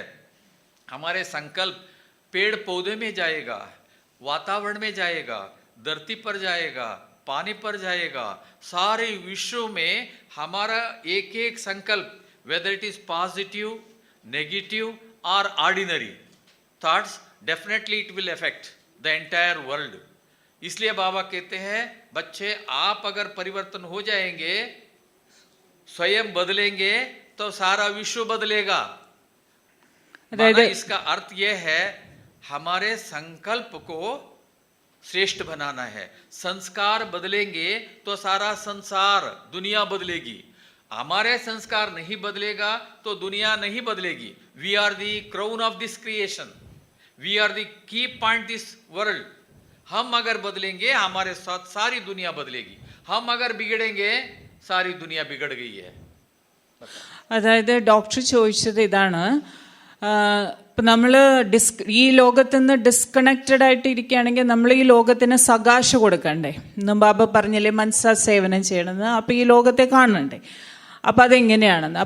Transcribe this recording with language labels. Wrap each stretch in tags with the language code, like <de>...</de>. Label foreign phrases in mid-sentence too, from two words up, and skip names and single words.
<hi>हमारे संकल्प पेड़ पौधे में जाएगा, वातावरण में जाएगा, धरती पर जाएगा, पानी पर जाएगा. सारे विश्व में हमारा एक एक संकल्प,</hi> <en>whether it is positive, negative और ordinary thoughts, definitely it will affect the entire world.</en> <hi>इसलिए बाबा कहते हैं, बच्चे आप अगर परिवर्तन हो जाएंगे, स्वयं बदलेंगे, तो सारा विश्व बदलेगा. इसका अर्थ यह है हमारे संकल्प को श्रेष्ठ बनाना है। संस्कार बदलेंगे तो सारा संसार, दुनिया बदलेगी। हमारे संस्कार नहीं बदलेगा तो दुनिया नहीं बदलेगी।</hi> <en>we are the crown of this creation, we are the key point this world.</en> <hi>हम अगर बदलेंगे हमारे साथ सारी दुनिया बदलेगी, हम अगर बिगड़ेंगे सारी दुनिया बिगड़ गई है।</hi> <ml>അതായത് ഡോക്ടർ ചോദിച്ചത് ഇതാണ്, ഇപ്പം നമ്മൾ ഈ ലോകത്ത് നിന്ന് ഡിസ്കണക്റ്റഡ് ആയിട്ട് ഇരിക്കുകയാണെങ്കിൽ നമ്മൾ ഈ ലോകത്തിന് സകാശ കൊടുക്കണ്ടേ? ഇന്നും ബാബ പറഞ്ഞില്ലേ മനസ്സാ സേവനം ചെയ്യണമെന്ന്. അപ്പം ഈ ലോകത്തെ കാണണ്ടേ? അപ്പം അതെങ്ങനെയാണെന്ന്.</ml>